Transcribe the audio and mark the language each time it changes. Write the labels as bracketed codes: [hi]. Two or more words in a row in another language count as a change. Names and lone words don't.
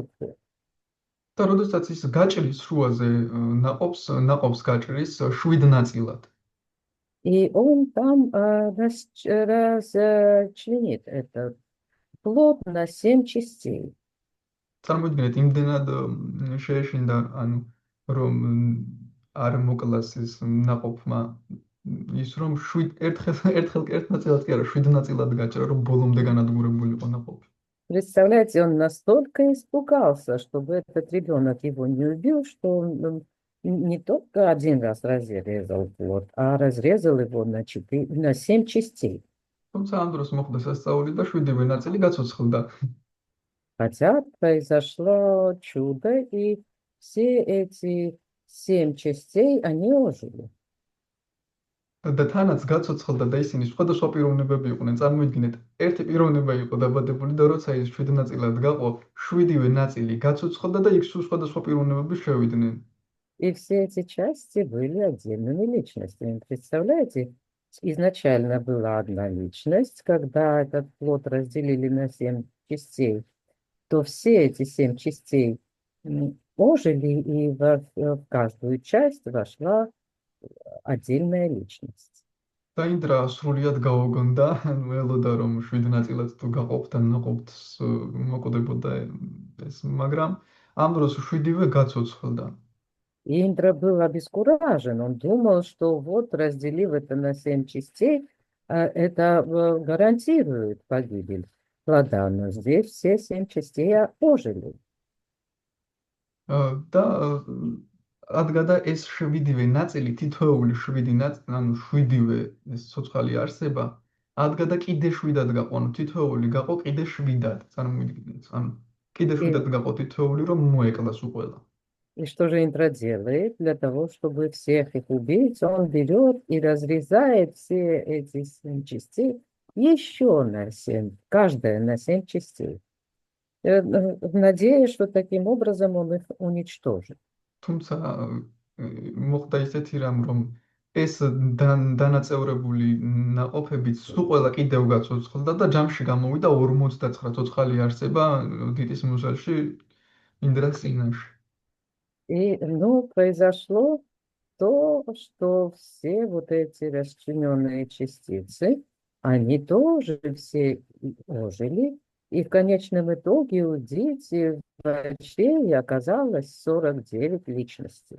[ka] და როდესაც ის გაჭრის შუაზე ნაყოფს გაჭრის 7 ნაწილად. [ru] И он там расчленит этот плод на 7 частей. [ka] წარმოიდგინეთ, იმდენად შეეშინდა, ანუ რომ არ მოკლას ეს ნაყოფმა ის რომ ერთხელ ერთ ნაწილად კი არა, 7 ნაწილად გაჭრა, რომ ბოლომდე განადგურებული იყო ნაყოფი. [ru] Представляете, он настолько испугался, чтобы этот ребенок его не убил, что он не только один раз разрезал плод, а разрезал его на 7 частей. [ka] თუმცა ამ დროს მოხდა სასწაული და 7-ვე ნაწილი გაცოცხლდა. [ru] Хотя произошло чудо, и все эти 7 частей, они ожили. [ka] და თანაც გაცოცხლდა და ისინი სხვადასხვა პიროვნებები იყვნენ. წარმოიდგინეთ, ერთი პიროვნება იყო დაბადებული და როცა ის 7 ნაწილად გაყო, 7-ვე ნაწილი გაცოცხლდა და იქ სხვადასხვა პიროვნებები შევიდნენ. [ru] И все эти части были отдельными личностями. Представляете, изначально была одна личность, когда этот плод разделили на 7 частей, то все эти 7 частей ожили, и в каждую часть вошла отдельная личность. [ka] და ინდრა სრულიად გაოგონდა, ველოდა რომ 7 ნაწილად თუ გაყოფდა ნაყოფს მოკვდებოდა ეს, მაგრამ ამ დროს 7-ვე გაცოცხლდა. [ru] Индра был обескуражен, он думал, что вот разделив это на 7 частей, Это гарантирует погибель плода, но здесь все 7 частей ожили. [ka] და ადგადა ეს შვიდივე ნაწილი, თითოეული შვიდი ნაწილი, ანუ შვიდივე ეს ცოცხალი არსება, ადგადა კიდე შვიდად გაყო, ანუ თითოეული გაყო კიდე შვიდად, წარმოვიდგინეთ, ანუ კიდე [ru] И, [ka] შვიდად გაყო თითოეული, რომ მოეკლას უყველა. [ru] и что же Индра делает для того, чтобы всех их убить? Он берет и разрезает все эти 7 частей еще на 7, каждая на 7 частей. Надеясь, что таким образом он их уничтожит. [ka] თუმცა მოხდა ისეთი რამ, რომ ეს დანაწევრებული ნაყოფები სულ ყველა კიდევ გაცოცხლდა და ჯამში გამოვიდა 59 ცოცხალი არსება დიდის მუზელში ინდრას წინაშე. [ru] И, ну, произошло то, что все вот эти расчлененные частицы, они тоже все ожили, и в конечном итоге у Дити в чреве оказалось 49 личностей.